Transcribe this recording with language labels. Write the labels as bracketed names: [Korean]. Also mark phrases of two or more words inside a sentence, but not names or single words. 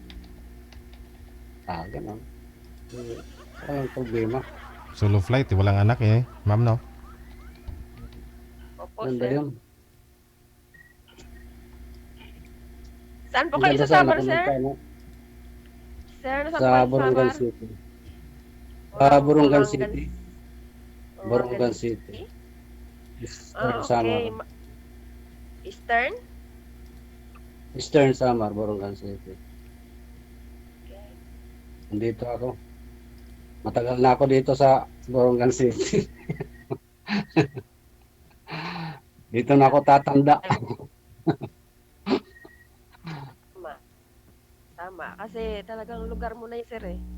[Filipino] Ganun. Walang problema. [English] Solo flight, [Filipino] walang anak eh. Ma'am, no? Opo, Ganda sir. yun. Saan po Ang kayo ganda sa sana Samar, kung sir? magkano Sir, nasaan sa po kayo sa Borongan Samar? City. Borongan Borongan City. Borongan Borongan City. City. Eastern Ah, Samar. okay. Eastern? Eastern Samar, Borongan City. Okay. Nandito ako. Matagal na ako dito sa Borongan City. Dito na ako tatanda. Tama. Tama. Kasi talagang lugar mo na yun, sir, eh.